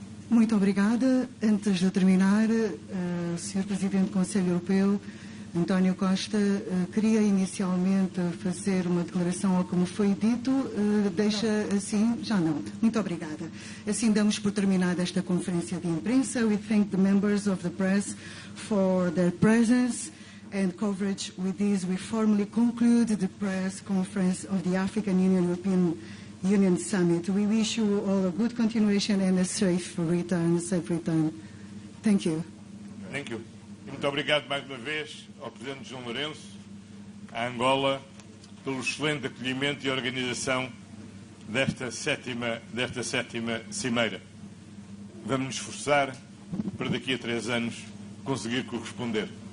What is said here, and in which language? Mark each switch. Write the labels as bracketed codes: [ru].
[pt] Muito obrigada. Antes de terminar, Sr. Presidente do Conselho Europeu, António Costa, queria inicialmente fazer uma declaração ao como foi dito. Deixa assim? Já não. Muito obrigada. Assim damos por terminada esta conferência de imprensa. [en] We thank the members of the press for their presence and coverage. With this, we formally conclude the press conference of the African Union-European Union Summit. We wish you all a good continuation and a safe return. Thank you. Thank you. [pt] Muito obrigado mais uma vez ao Presidente João Lourenço, à Angola, pelo excelente acolhimento e organização desta sétima cimeira. Vamos nos esforçar para daqui a 3 anos conseguir corresponder.